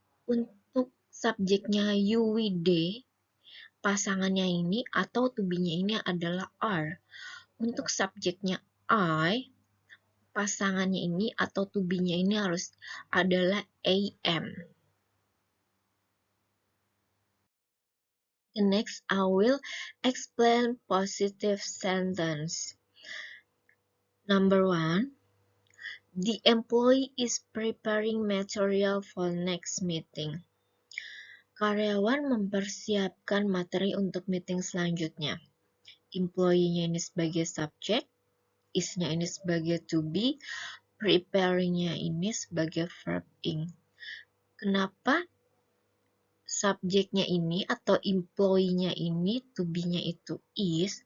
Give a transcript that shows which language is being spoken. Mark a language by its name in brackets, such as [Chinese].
[Indonesian] Untuk subjeknya you, we, they, pasangannya ini atau to be-nya ini adalah are. Untuk subjeknya I, pasangannya ini atau to be-nya ini harus adalah am. [English] The next, I will explain positive sentence. Number 1, the employee is preparing material for next meeting. [Indonesian] Karyawan mempersiapkan materi untuk meeting selanjutnya. Employee-nya ini sebagai subjek, is-nya ini sebagai to be, preparing-nya ini sebagai verb ing. Kenapa subjeknya ini atau employee-nya ini to be-nya itu is?